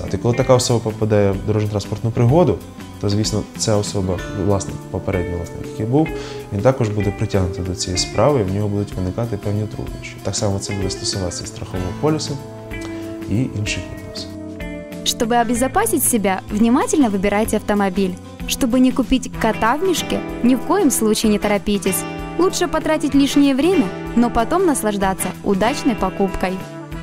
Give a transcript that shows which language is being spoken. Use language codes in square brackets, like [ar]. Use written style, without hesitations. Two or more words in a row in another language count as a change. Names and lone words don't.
[uk] І коли така особа попадає в дорожньо-транспортну пригоду, то, звісно, ця особа, власник, попередній власник, який був, він також буде притягнутий до цієї справи, і в нього будуть виникати певні труднощі. Так само це буде стосуватися страхового полісу і інших відносин. [ru] Чтобы обезопасить себя, внимательно выбирайте автомобиль. Чтобы не купить кота в мешке, ни в коем случае не торопитесь. Лучше потратить лишнее время, но потом наслаждаться удачной покупкой.